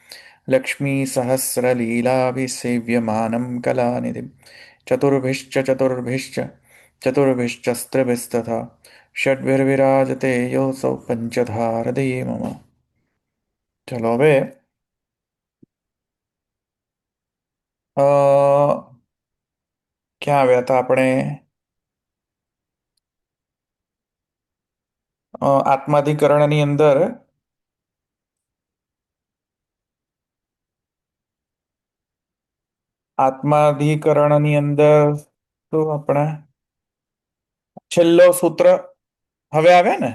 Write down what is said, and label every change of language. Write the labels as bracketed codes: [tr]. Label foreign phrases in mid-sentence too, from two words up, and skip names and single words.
[sa] लक्ष्मीसहस्रलीलाभिसेव्यमानं कलानिधिं चतुर्भिश्च चतुर्भिश्च चतुर्भिश्चस्त्रिभिस्तथा षड्भिर्विराजते योऽसौ पञ्चधा हृदये मम. [gu] चलो હવે ક્યાં આવ્યા હતા આપણે? આત્માધિકરણની અંદર તો આપણે છેલ્લો સૂત્ર હવે આવે ને?